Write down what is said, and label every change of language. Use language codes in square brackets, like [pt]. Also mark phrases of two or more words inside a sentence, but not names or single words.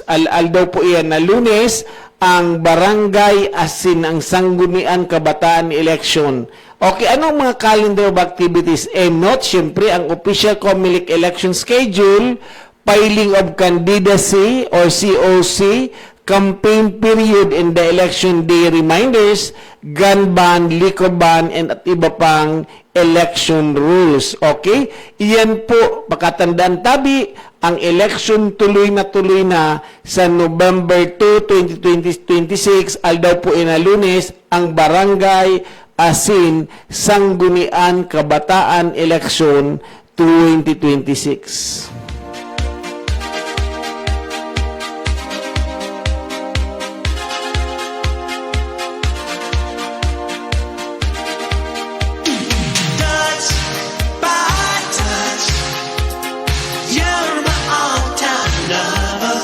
[bik] Daw po yan na Lunes, ang Barangay asin ang Sanggunian Kabataan Election. [en] Okay, [tl] anong mga [en] calendar of activities? Note, syempre, ang official COMELEC election schedule, filing of candidacy or COC, campaign period and the election day reminders, gun ban, liquor ban, and [tl] at iba pang [en] election rules. Okay? [bik] Iyan po, pakatandaan tabi, ang election tuloy na sa November 2, 2026, aldaw po ina Lunes, ang Barangay asin Sanggunian Kabataan Election 2026. [en] Touch by touch, you're my all-time lover.